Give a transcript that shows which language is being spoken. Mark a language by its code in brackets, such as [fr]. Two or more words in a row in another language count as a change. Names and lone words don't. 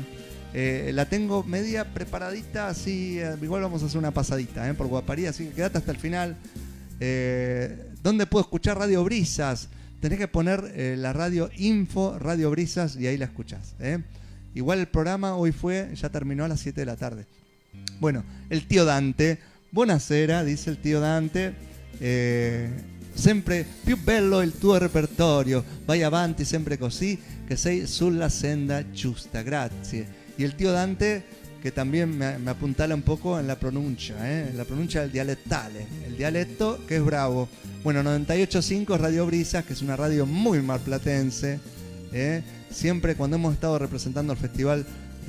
[es] La tengo media preparadita, así, igual vamos a hacer una pasadita por Guaparía, así que quédate hasta el final. ¿Dónde puedo escuchar Radio Brisas? Tenés que poner la radio Info Radio Brisas y ahí la escuchás. Igual el programa hoy ya terminó a las 7 de la tarde. Bueno, el tío Dante, buonasera, dice el tío Dante. [it] Sempre più bello il tuo repertorio, vai avanti sempre così che sei sulla senda giusta, grazie. [es] Y el tío Dante, que también me apuntala un poco en la pronuncia del dialectale, el dialecto que es bravo. Bueno, 98.5 Radio Brisas, que es una radio muy marplatense. Siempre cuando hemos estado representando el Festival